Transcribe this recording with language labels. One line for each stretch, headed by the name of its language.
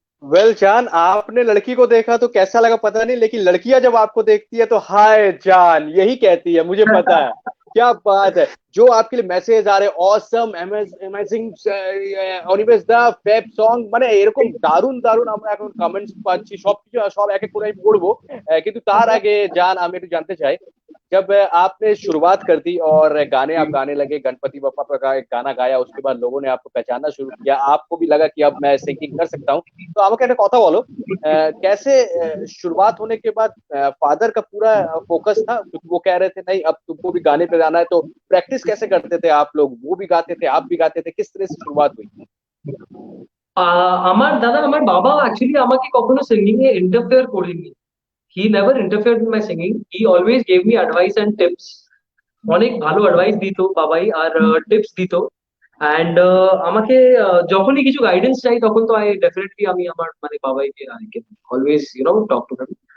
Hindi: Well जान, आपने लड़की को देखा तो कैसा लगा पता नहीं, लेकिन लड़कियां जब आपको देखती है तो हाय जान यही कहती है, मुझे पता है। क्या बात है, जो आपके लिए मैसेज आ रहे ऑसम
Bangla: অ্যামেজিং অনিমেষ দা ফেব সং, মানে এরকম দারুণ দারুণ আমরা এখন কমেন্টস পাচ্ছি, সবকিছু সব এক এক করে আমি পড়বো। কিন্তু তার আগে জান আমি একটু জানতে চাই,
Hindi: जब आपने शुरुआत कर दी और गाने आप गाने लगे, गणपति बप्पा का एक गाना गाया, उसके बाद लोगों ने आपको पहचानना शुरू किया, आपको भी लगा कि अब मैं सिंगिंग कर सकता हूँ। तो
Bangla: আমাকে একটা কথা বলো,
Hindi: कैसे शुरुआत होने के बाद फादर का पूरा फोकस था, क्योंकि वो कह रहे थे नहीं अब तुमको भी गाने पे जाना है, तो प्रैक्टिस कैसे करते थे आप लोग? वो भी गाते थे, आप भी गाते थे, किस तरह से शुरुआत हुई?
Bangla: আমার দাদা, আমার বাবা অ্যাকচুয়ালি আমাকে কখনো সিঙ্গিং এ ইন্টারফেয়ার করেনি।
English: He never interfered in my singing, he always gave me advice and tips.
Bangla: অনেক ভালো অ্যাডভাইস দিত বাবাই, আর টিপস দিত। অ্যান্ড আমাকে যখনই কিছু গাইডেন্স চাই তখন তো ডেফিনেটলি আমি আমার মানে বাবাইকে
English: I can always talk to him.